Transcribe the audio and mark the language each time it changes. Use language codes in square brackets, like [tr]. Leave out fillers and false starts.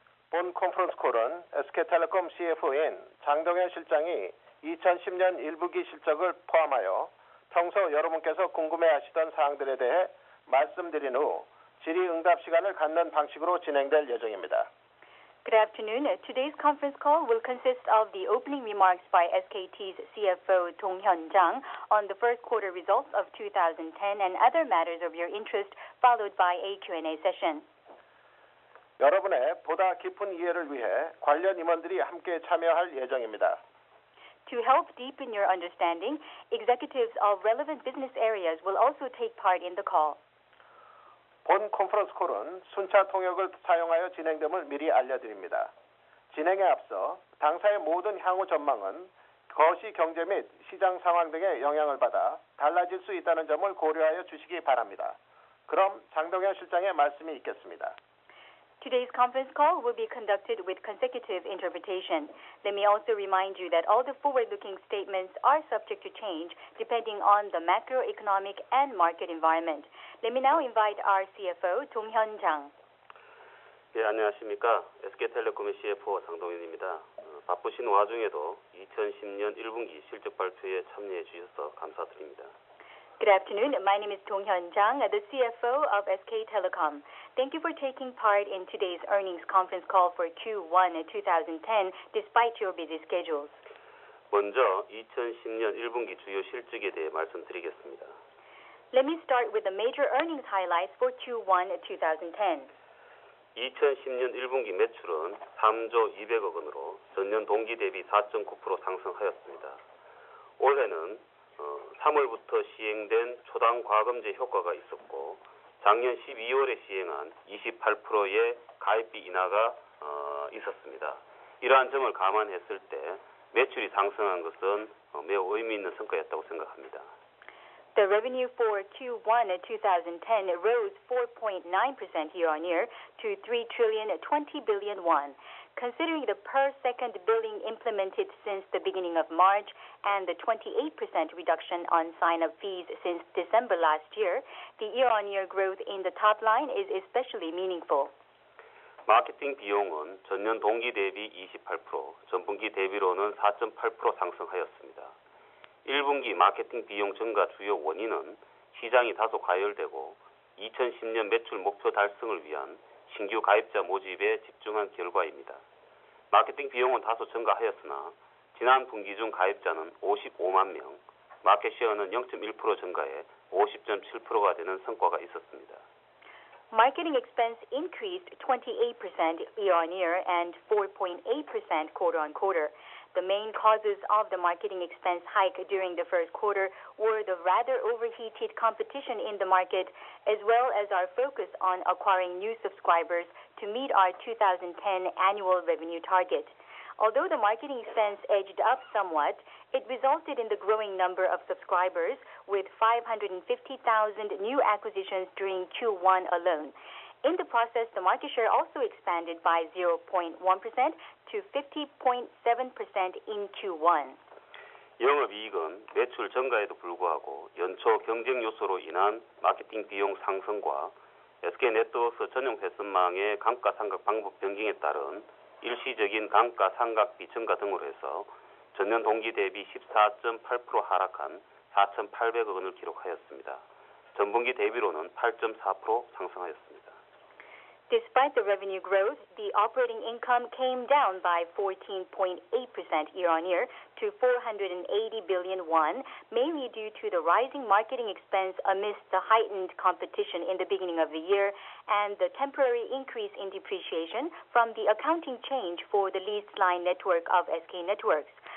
[ko] 본 컨퍼런스 콜은 SK텔레콤 CFO인 장동현 실장이 2010년 1분기 실적을 포함하여 평소 여러분께서 궁금해하시던 사항들에 대해 말씀드린 후 질의응답 시간을 갖는 방식으로 진행될 예정입니다. [en] Good afternoon. Today's conference call will consist of the opening remarks by SKT's CFO Dong-hyun Jang on the first quarter results of 2010 and other matters of your interest, followed by a Q&A session. [ko] 여러분의 보다 깊은 이해를 위해 관련 임원들이 함께 참여할 예정입니다. [en] To help deepen your understanding, executives of relevant business areas will also take part in the call. [ko] 본 컨퍼런스 콜은 순차 통역을 사용하여 진행됨을 미리 알려드립니다. 진행에 앞서 당사의 모든 향후 전망은 거시 경제 및 시장 상황 등의 영향을 받아 달라질 수 있다는 점을 고려하여 주시기 바랍니다. 그럼 장동현 실장의 말씀이 있겠습니다. [en] Today's conference call will be conducted with consecutive interpretation. Let me also remind you that all the forward-looking statements are subject to change depending on the macroeconomic and market environment. Let me now invite our CFO, Dong-hyun Jang. [ko] 네, 안녕하십니까. SK텔레콤의 CFO 장동현입니다. 바쁘신 와중에도 2010년 1분기 실적 발표에 참여해 주셔서 감사드립니다. [en] Good afternoon. My name is Dong-hyun Jang, the CFO of SK Telecom. Thank you for taking part in today's earnings conference call for Q1 2010 despite your busy schedules. [ko] 먼저 2010년 1분기 주요 실적에 대해 말씀드리겠습니다. [en] Let me start with the major earnings highlights for Q1 2010. [ko] 2010년 1분기 매출은 3조 200억 원으로 전년 동기 대비 4.9% 상승하였습니다. 올해는 3월부터 시행된 초당 과금제 효과가 있었고 작년 12월에 시행한 28%의 가입비 인하가 있었습니다. 이러한 점을 감안했을 때 매출이 상승한 것은 매우 의미 있는 성과였다고 생각합니다. [en] The revenue for Q1 2010 rose 4.9% year-on-year to 3 trillion 20 billion won. Considering the per-second billing implemented since the beginning of March and the 28% reduction on sign-up fees since December last year, the year-on-year growth in the top line is especially meaningful. [ko] 마케팅 비용은 전년 동기 대비 28%, 전분기 대비로는 4.8% 상승하였습니다. 1분기 마케팅 비용 증가 주요 원인은 시장이 다소 과열되고 2010년 매출 목표 달성을 위한 신규 가입자 모집에 집중한 결과입니다. 마케팅 비용은 다소 증가하였으나 지난 분기 중 가입자는 55만 명, 마켓시어는 0.1% 증가해 50.7%가 되는 성과가 있었습니다. [en] Marketing expense increased 28% year-on-year and 4.8% quarter-on-quarter. The main causes of the marketing expense hike during the first quarter were the rather overheated competition in the market, as well as our focus on acquiring new subscribers to meet our 2010 annual revenue target. Although the marketing expense edged up somewhat, it resulted in the growing number of subscribers with 550,000 new acquisitions during Q1 alone. In the process, the market share also expanded by 0.1% to 50.7% in Q1. [ko] 영업이익은 매출 증가에도 불구하고 연초 경쟁 요소로 인한 마케팅 비용 상승과 SK네트워크 전용 회선망의 감가상각 방법 변경에 따른 일시적인 감가상각비 증가 등으로 해서 전년 동기 대비 14.8% 하락한 4,800억 원을 기록하였습니다. 전분기 대비로는 8.4% 상승하였습니다. [en] Despite the revenue growth, the operating income came down by 14.8% year-on-year to 480 billion won, mainly due to the rising marketing expense amidst the heightened competition in the beginning of the year and the temporary increase in depreciation from the accounting change for the leased line network of SK Networks.